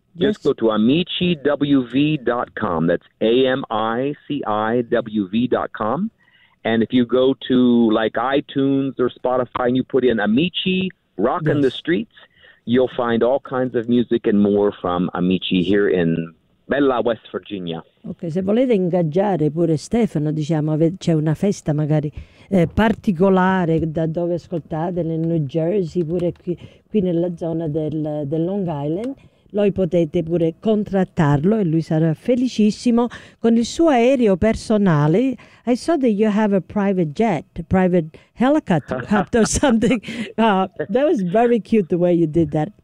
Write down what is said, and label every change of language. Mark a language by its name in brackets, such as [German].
[English] Just go to amiciwv.com. That's AMICIWV.com. And if you go to like iTunes or Spotify and you put in Amici, Rockin' the Streets, you'll find all kinds of music and more from Amici here in Bella West Virginia. [Italian] Ok, se volete ingaggiare pure Stefano, diciamo, c'è una festa magari particolare da dove ascoltate, nel New Jersey, pure qui nella zona del Long Island, voi potete pure contrattarlo e lui sarà felicissimo con il suo aereo personale. [English] I saw that you have a private jet, a private helicopter or something. That was very cute the way you did that.